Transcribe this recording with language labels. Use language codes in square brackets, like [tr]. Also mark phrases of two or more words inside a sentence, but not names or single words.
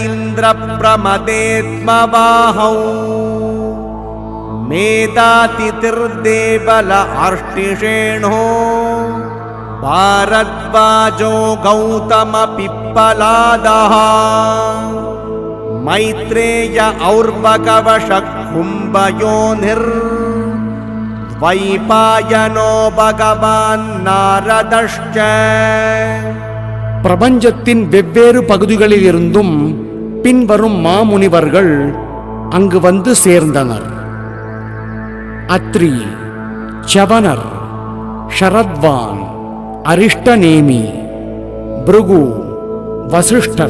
[sa] इन्द्रप्रमदेत्मवाहौ मेधातिथिर्देवल अर्ष्टिषेणो भारद्वाजो गौतमपिप्पलादः मैत्रेय और्वकवशकुम्भयोनिर्द्वैपायनो भगवान् नारदश्च. [ta] பிரபஞ்சத்தின் வெவ்வேறு பகுதிகளில் இருந்தும் பின்வரும் மாமுனிவர்கள் அங்கு வந்து சேர்ந்தனர். அத்ரி, சவனர், ஷரத்வான், அரிஷ்டநேமி, பிருகு, வசிஷ்டர்,